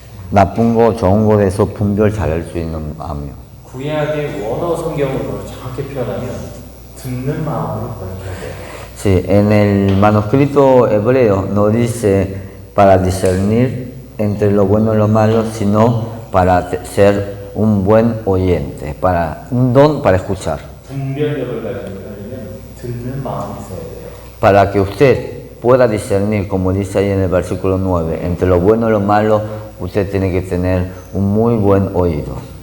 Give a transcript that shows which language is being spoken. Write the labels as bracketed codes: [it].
[ko] 나쁜 거, 좋은 거에 대해서 분별 잘할 수 있는 마음이요. 구약의 원어 성경으로 정확히 표현하면 듣는 마음으로 번역해야 돼요. [es] Sí, en el manuscrito hebreo no dice para discernir entre lo bueno y lo malo, sino para ser un buen oyente, para un don para escuchar. [ko] 분별력을 가지려면 듣는 마음이 있어야 돼요. [es] Para que usted pueda discernir, como dice ahí en el versículo 9, entre lo bueno y lo malo, usted tiene que tener un muy buen oído.